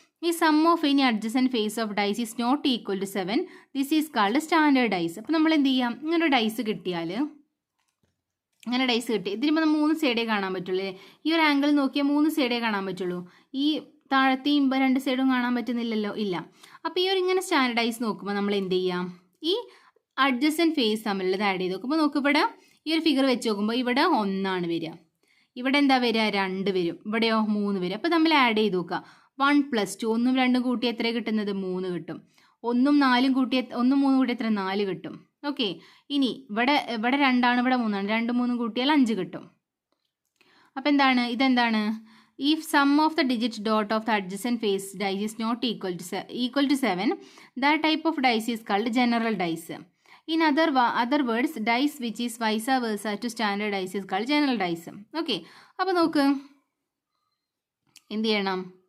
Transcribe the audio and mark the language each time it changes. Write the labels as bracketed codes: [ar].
[en] The sum of any adjacent face of dice is not equal to 7. This is called standard dice. [ml] അപ്പോൾ നമ്മൾ എന്ത് ചെയ്യാം? ഇങ്ങനെ dyes കിട്ടിയാൽ, ഇതിന് 3 സൈഡേ കാണാൻ പറ്റുള്ളൂ. ഈ ഒരു ആംഗിൾ നോക്കിയാൽ 3 സൈഡേ കാണാൻ പറ്റുള്ളൂ. ഈ താഴത്തെയും 2 സൈഡും കാണാൻ പറ്റുന്നില്ലല്ലോ, ഇല്ല. അപ്പോൾ ഈ ഒരു ഇങ്ങനെ സ്റ്റാൻഡേർഡ് ഡൈസ് നോക്കുമ്പോൾ നമ്മൾ എന്ത് ചെയ്യാം? ഈ അഡ്ജസൻറ്റ് ഫേസ് തമ്മിലുള്ളത് ആഡ് ചെയ്ത് നോക്കുമ്പോൾ നോക്ക്, ഇവിടെ ഈ ഒരു ഫിഗർ വെച്ച് നോക്കുമ്പോൾ ഇവിടെ 1 ആണ് വരിക, ഇവിടെ എന്താ വരിക? 2 വരും, ഇവിടെയോ 3 വരും. അപ്പോൾ തമ്മിൽ ആഡ് ചെയ്ത് നോക്കുക. 1 + 2, 1ഉം 2ഉം കൂട്ടി എത്ര കിട്ടുന്നത്? 3 കിട്ടും. 1ഉം 4ഉം കൂട്ടി 1ഉം 3ഉം കൂട്ടി എത്ര? 4 കിട്ടും. ഓക്കെ, ഇനി ഇവിടെ 2 ആണ്, ഇവിടെ 3 ആണ്. 2ഉം 3ഉം കൂട്ടിയാൽ 5 കിട്ടും. അപ്പോൾ എന്താണ്? ഇതെന്താണ്? [en] If sum of the digit dot of the adjacent face dice is not equal to 7, that type of dice is called general dice. In other words, dice which is vice versa to standard dice is called general dice. [ml] Okay, അപ്പോൾ നോക്ക്, എന്ത് ചെയ്യണം?